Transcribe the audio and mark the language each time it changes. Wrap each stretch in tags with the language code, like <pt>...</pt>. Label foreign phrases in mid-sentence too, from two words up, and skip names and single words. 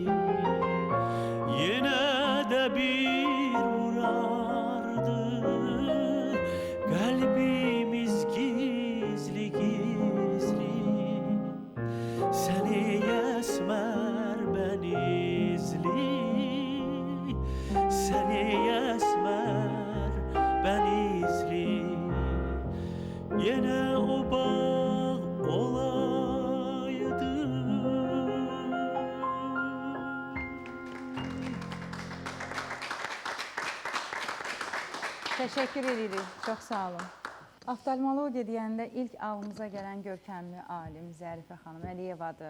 <tr>Yine de bir vurardı kalbimiz gizli gizli, seni esmer ben izli, seni esmer ben izli. Yine o bağ olaydı.</tr> <az>Təşəkkür edirik. Çox sağ olun. Oftalmologiya deyəndə ilk ağlımıza gələn görkəmli alim Zərifə xanım Əliyevadır.</az>